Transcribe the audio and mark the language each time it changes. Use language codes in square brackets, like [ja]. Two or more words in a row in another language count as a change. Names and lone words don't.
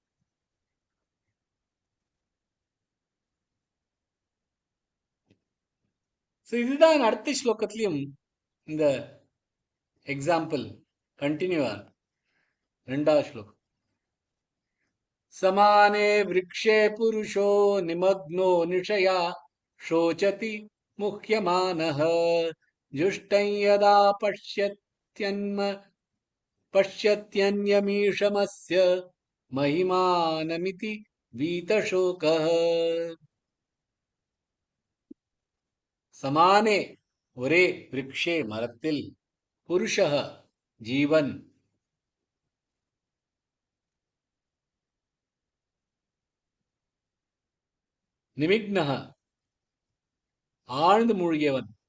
[ta] இதுதான் அடுத்த ஸ்லோகத்திலையும் இந்த [en] example continue [ta] ஆகும். 2வது ஸ்லோகம். [sa] समाने वृक्षे पुरुषो निमग्नो निषया शोचति मुह्यमानः जुष्टं यदा पश्यत्यन्यमीषमस्य महिमानमिति वीतशोकः. [ta] समाने ஒரே விருக்ஷே மரத்தில், புருஷः ஜீவன், நிமிக்னः ஆழ்ந்து மூழ்கியவன்,